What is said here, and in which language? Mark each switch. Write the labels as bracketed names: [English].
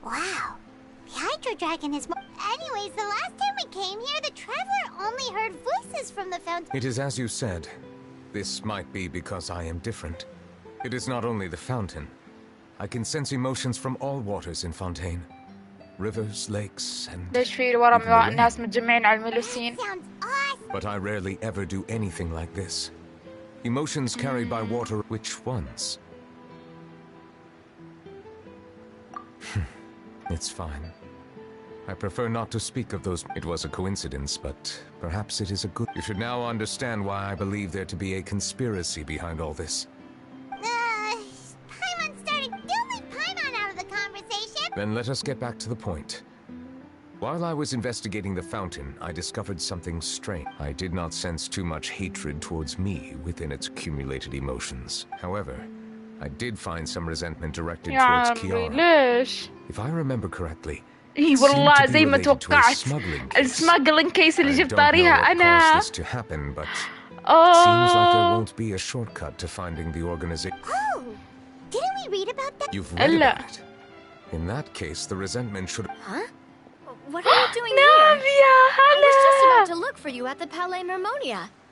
[English] Wow. The Hydro Dragon is... Anyways, the last time we came here, the Traveler only heard voices from the fountain. It is as you said. This might be because I am different. It is not only the fountain. I can sense emotions from all waters in Fontaine. Rivers, lakes, and... [Arabic] ليش في ورا الناس متجمعين على الملوسين؟ [English] But I rarely ever do anything like this. Emotions carried by water, which ones? It's fine. I prefer not to speak of those. It was a coincidence, but perhaps it is a good... You should now understand why I believe there to be a conspiracy behind all this. Paimon started... Don't leave Paimon out of the conversation! Then let us get back to the point. While I was investigating the fountain, I discovered something strange. I did not sense too much hatred towards me within its accumulated emotions. However, I did find some resentment directed towards Chiara. If I remember correctly, [Arabic] اي والله زي ما توقعت [English] السماجلينج كيس [Arabic] اللي جبت طاريها انا. [English] This to happen, but it seems like there won't be a shortcut to finding the organization. Oh, didn't we read about that? You've read about it. In that case, the resentment should... Huh? What are you doing here? I was just about to look for you at the Palais Mermonia.